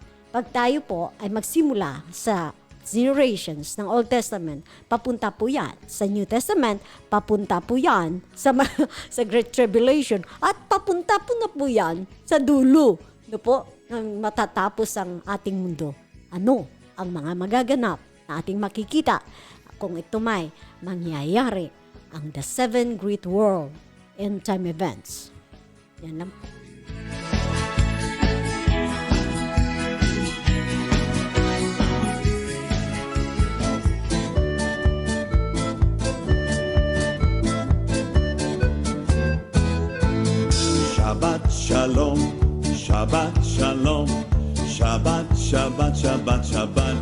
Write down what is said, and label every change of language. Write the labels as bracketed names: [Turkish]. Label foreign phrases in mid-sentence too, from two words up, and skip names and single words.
[Filipino] Pag tayo po ay magsimula sa generations ng Old Testament, papunta po yan sa New Testament, papunta po yan sa, sa [English] Great Tribulation, [Filipino] at papunta po na po yan sa dulo, no po, nang matatapos ang ating mundo. Ano ang mga magaganap na ating makikita kung ito may mangyayari ang [English] The Seven Great World End Time Events. [Filipino] Yan lang po. [Hebrew] שבת שלום, שבת שלום, שבת, שבת, שבת, שבת